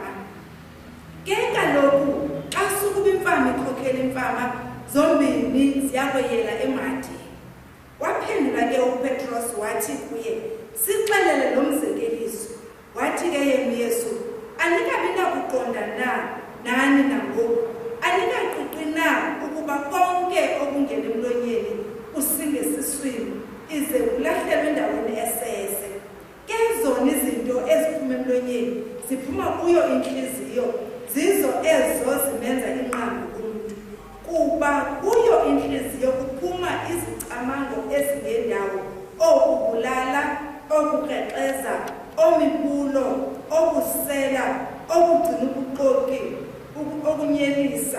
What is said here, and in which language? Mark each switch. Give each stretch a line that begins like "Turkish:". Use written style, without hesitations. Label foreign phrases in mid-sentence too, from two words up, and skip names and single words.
Xhosa: Ke kaloku xa sukuba imfama ikhokhela imfama, zombini ziyakweyela emadini. Waphendula ke uPetros wathi kuye, sixelele lo mzekeliso. Wathi ke yena uYesu, anikabi nakuqonda na nani nangoku? Anikaqiqi na ukuba konke okungena emlonyeni kusinge esiswini, ize kulahlelwe endaweni esese? Ke zona izinto eziphuma emlonyeni ziphuma kuyo inhliziyo, zizo ezo zimenza inqambi umuntu. Kuba kuyo inhliziyo kuphuma izicamango ezingendawo, okubulala, okukreqeza, omibulo, okusela, okugcina ubuxoki, okunyelisa.